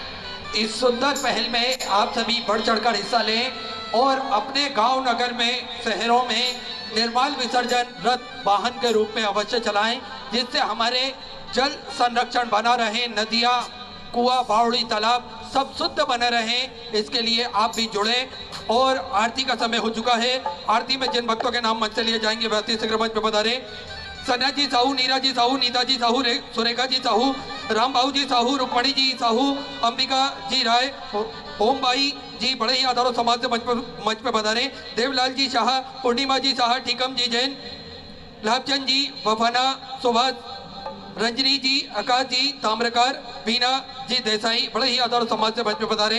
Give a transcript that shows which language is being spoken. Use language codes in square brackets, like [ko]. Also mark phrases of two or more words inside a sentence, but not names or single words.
[hi] इस सुंदर पहल में आप सभी बढ़ चढ़कर हिस्सा लें और अपने गांव नगर में शहरों में निर्माल विसर्जन रथ वाहन के रूप में अवश्य चलाएं, जिससे हमारे जल संरक्षण बना रहे, नदियां, कुआं, बावड़ी, तालाब सब शुद्ध बने रहें। इसके लिए आप भी जुड़े। और आरती का समय हो चुका है। आरती में जिन भक्तों के नाम मंच से लिए जाएंगे वह शीघ्र मंच पे पधारे। सन्या जी साहू, नीरा जी साहू, नीता जी साहू, सुरेखा जी साहू, राम बाबू जी साहू, रुक्मणी जी साहू, अंबिका जी राय, ओम भाई जी बड़े ही आधारों समाज से मंच पे पधारे। देवलाल जी शाह, पूर्णिमा जी शाह, टीकम जी जैन, लाभचंद जी, वफाना, सुभाष, रंजनी जी, आकाश जी ताम्रकार, बीना जी देसाई बड़े ही आधारों समाज से मंच पे पधारे।